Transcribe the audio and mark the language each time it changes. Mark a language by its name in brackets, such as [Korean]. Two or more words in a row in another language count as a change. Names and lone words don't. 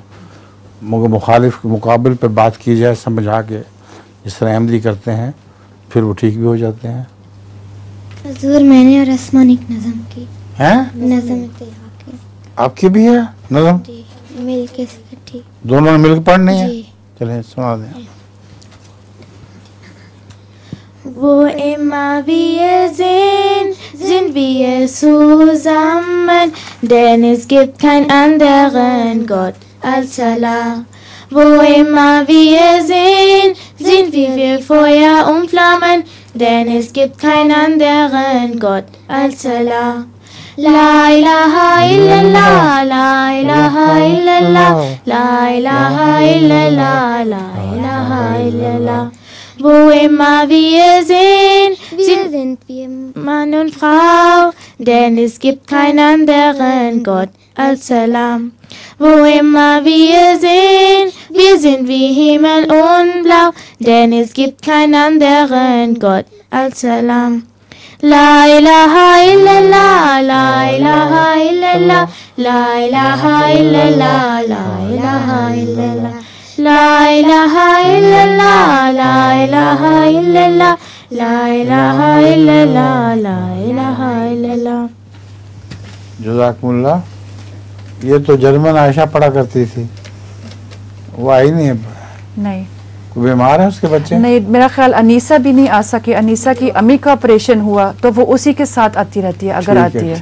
[Urdu] مگر مخالف کے مقابلے پر بات کی جائے سمجھا کے، جس طرح احمدی کرتے ہیں، پھر وہ ٹھیک بھی ہو جاتے ہیں. حضور میں نے اور آسمان ایک نظم کی हैं? نظم کی آپ کی بھی ہے نظم? مل کے ٹھیک دونوں نے مل کر پڑھنی ہے۔ چلیے سنا دیں. [German] Wo immer wir sind wir zusammen, denn es gibt keinen anderen Gott als Allah. Wo immer wir sind wir Feuer und Flammen, denn es gibt keinen anderen Gott als Allah. [Arabic] لا إله إلا الله، لا إله إلا الله، لا إله إلا الله، لا إله إلا الله. [German] Wo immer wir sind wir Mann und Frau, denn es gibt keinen anderen Gott als Allah. Wo immer wir sind wie Himmel und Blau, denn es gibt keinen anderen Gott als Allah. [Arabic] لا إله إلا الله، لا إله إلا الله، لا إله إلا الله، لا إله إلا الله. لا إله إلا الله، لا إله إلا الله، لا إله إلا الله، لا إله إلا الله. [Urdu] जज़ाकुमुल्लाह। یہ تو جرمن عائشہ پڑھا کرتی تھی، وہ آئی نہیں ہے. नहीं, کوئی بیمار ہے اس کے بچے? نہیں، میرا خیال انیسہ بھی نہیں آ سکے۔ انیسہ کی امی کا آپریشن ہوا تو وہ اسی کے ساتھ آتی رہتی ہے اگر آتی ہے.